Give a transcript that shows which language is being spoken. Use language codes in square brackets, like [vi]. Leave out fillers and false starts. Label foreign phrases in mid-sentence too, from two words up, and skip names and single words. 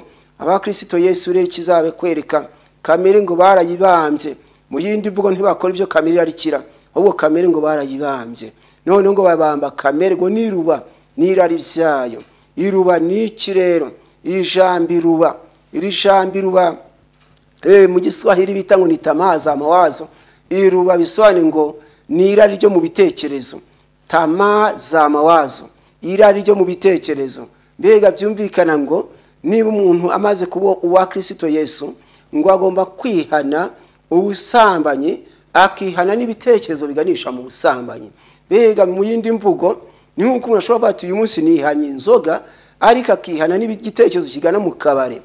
[rw] Aba Kristo Yesu rero kizabe kwereka kamere ngo barayibambye, mu yindi mvugo ntibakora ibyo kamere arikira, ahubwo kamere ngo barayibambye. None ngo babamba kamere ngo niruba nirari byayo. Iruba niki rero? Ijambi ruba, iri jambi ruba mu Giswahili bita ngo [sw] ni tamaa za mawazo. [rw] Iruba bisobanura ngo nirari ryo mu bitekerezo, [sw] tamaa za mawazo, [rw] irari ryo mu bitekerezo. Mbega byumvikana ngo niba umuntu amaze kuba uwa Kristo Yesu ngo agomba kwihana ubusambanyi, akihana n'ibitekerezo biganisha mu busambanyi. Mbega mu yindi mvugo ni nkuko umuntu ashobora kuvuga ati uyu munsi nihanye inzoga, ariko akihana n'igitekerezo kigana mu kabare.